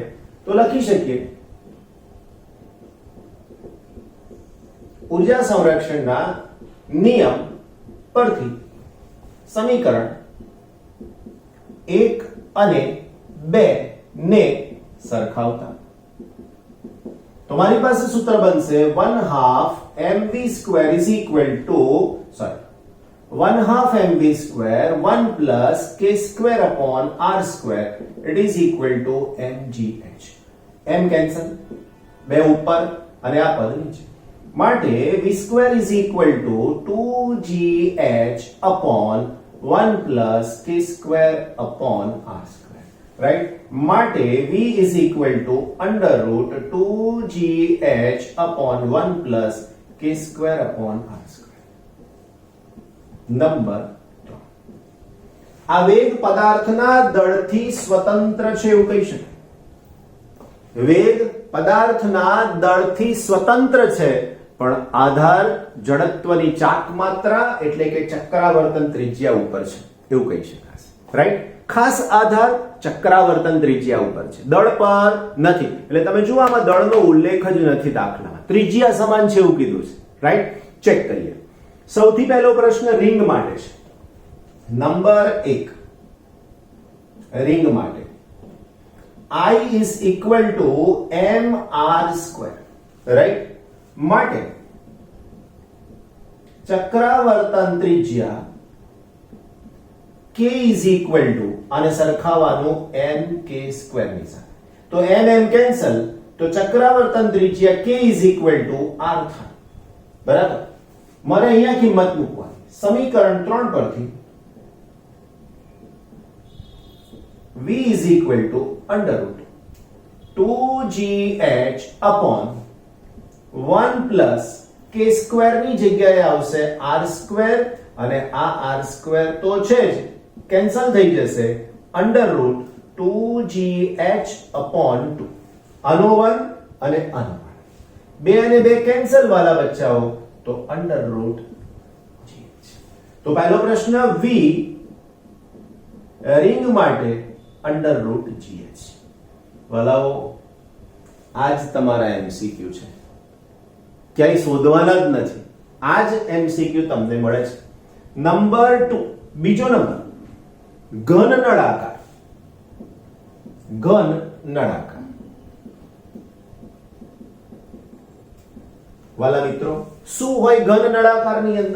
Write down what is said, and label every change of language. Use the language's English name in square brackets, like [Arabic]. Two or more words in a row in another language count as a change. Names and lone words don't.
[Gujarati] તો લખી શકીએ ઉર્જા સંરક્ષણના નિયમ પરથી સમીકરણ 1 અને 2 ને સરખાવતા તમારી પાસે સૂત્ર બનશે [English] 1/2 mv square is equal to 1/2 mv square 1 plus k square upon r square it is equal to mgh. m cancel, [Gujarati] બે ઉપર અને આ પદ નીચે માટે [English] v square is equal to 2gh upon 1 plus k square upon r square. Right? માટે v is equal to under root 2gh upon 1 plus k square upon r square. [Gujarati] નંબર 3. આ વેગ પદાર્થના દળથી સ્વતંત્ર છે એવું કહી શકાય. વેગ પદાર્થના દળથી સ્વતંત્ર છે પણ આધાર જડત્વની ચાક માત્રા એટલે કે ચક્રાવર્તન ત્રિજ્યા ઉપર છે એવું કહી શકાય. રાઈટ. ખાસ આધાર ચક્રાવર્તન ત્રિજ્યા ઉપર છે, દળ પર નથી. એટલે તમે જુઓ આમાં દળનો ઉલ્લેખ જ નથી દાખલામાં, ત્રિજ્યા સમાન છે એવું કીધું છે. રાઈટ. ચેક કરીએ. સૌથી પહેલો પ્રશ્ન રિંગ માટે છે. નંબર 1 રિંગ માટે [English] I is equal to mr square. [Gujarati] રાઈટ. માટે ચક્રાવર્તન ત્રિજ્યા [English] k is equal to [Gujarati] અને સરખાવાનું mk square ની સાથે. તો m કેન્સલ, તો ચક્રાવર્તન ત્રિજ્યા [English] k is equal to r [Gujarati] થાય. બરાબર. મારે અહીંયા કિંમત મૂકવાની. સમીકરણ 3 પરથી [English] v is equal to under root 2gh upon 1 plus k square [Gujarati] ની જગ્યાએ આવશે [English] r square [Gujarati] અને આ [English] r square [Gujarati] તો છે જ, કેન્સલ થઈ જશે. [English] under root 2gh upon 2 [Gujarati] આનો 1 અને આનો 1, 2 અને 2 કેન્સલ વાલા બચ્ચાઓ, તો [English] under root gh. [Gujarati] તો પહેલો પ્રશ્ન v રિંગ માટે [English] under root gh. [Gujarati] વાલાઓ આજ તમારા એમસીક્યુ છે, ક્યાંય શોધવાના જ નથી. આ જ એમસીક્યુ તમને મળે છે. નંબર 2 બીજો નંબર ઘન નળાકાર. ઘન નળાકાર વાલા મિત્રો શું હોય ઘન નળાકારની અંદર?